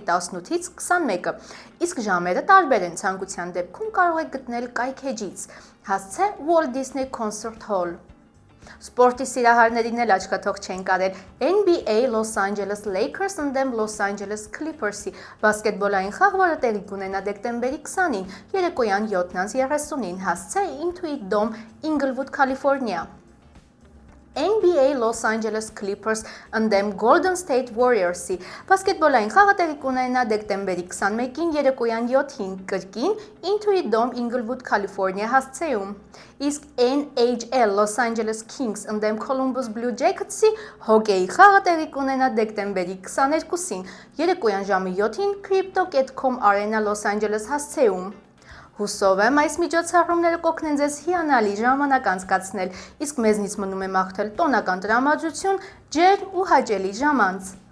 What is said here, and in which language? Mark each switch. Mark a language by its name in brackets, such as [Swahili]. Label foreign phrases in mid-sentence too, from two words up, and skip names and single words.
[Armenian] 18-ից 21-ը, իսկ ժամերը տարբեր են, ցանկության դեպքում կարող եք գտնել կայքեջից, հասցե Walt Disney Concert Hall։ Սպորտի սիրահարներին էլ աչքաթող չեն կարել NBA Los Angeles Lakers ընդդեմ Los Angeles Clippers-ի բասկետբոլային խաղ, որը տեղի կունենա դեկտեմբերի 20-ին երեկոյան 7:30-ին հասցե Intuit Dome, Inglewood, California։ NBA Los Angeles Clippers ընդդեմ Golden State Warriors-ի բասկետբոլային խաղը տեղի կունենա դեկտեմբերի 21-ին երեկոյան 7-ին կրկին Intuit Dome, Inglewood, California հասցեում։ Իսկ NHL Los Angeles Kings ընդդեմ Columbus Blue Jackets-ի հոկեյի խաղը տեղի կունենա դեկտեմբերի 22-ին երեկոյան ժամը 7-ին Crypto.com Arena Los Angeles հասցեում։ Հուսով եմ այս միջոցառումները կօգնեն ձեզ հիանալի ժամանակ անցկացնել, իսկ մեզնից մնում է մաղթել տոնական տրամադրություն, ջերմ ու հաճելի ժամանց։